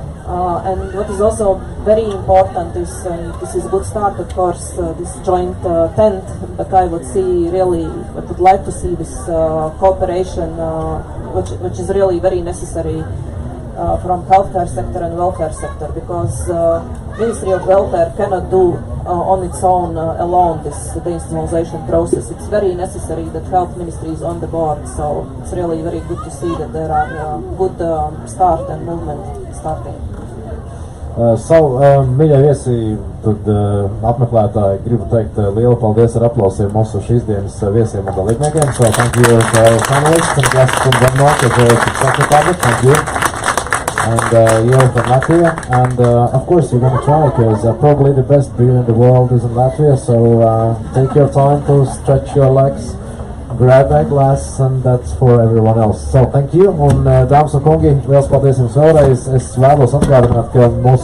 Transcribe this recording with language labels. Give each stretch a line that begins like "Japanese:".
English: And what is also very important is, and this is a good start, of course, this joint tent, but I would would like to see this cooperation, which is really very necessary from healthcare sector and welfare sector, because Ministry of Welfare cannot do on its own alone this deinstitutionalization process. It's very necessary that Health Ministry is on the board, so it's really very good to see that there are good start and movement starting.
Latvian: Mīļie viesi, tad apmeklētāji, gribu teikt lielu paldies ar aplausiem mūsu šīs dienas viesiem un dalībniekiem.
English: So thank you to our panelists and guests from Denmark as well as the Czech Republic. Thank you. And you're from Latvia. And of course you're going to try, because probably the best beer in the world is in Latvia. So take your time to stretch your legs, grab a glass, and that's for everyone else. So thank you.
Latvian: Un dāmas un kungi, liels paldies jums vēlreiz. Es vēlos atgādināt, ka mūsu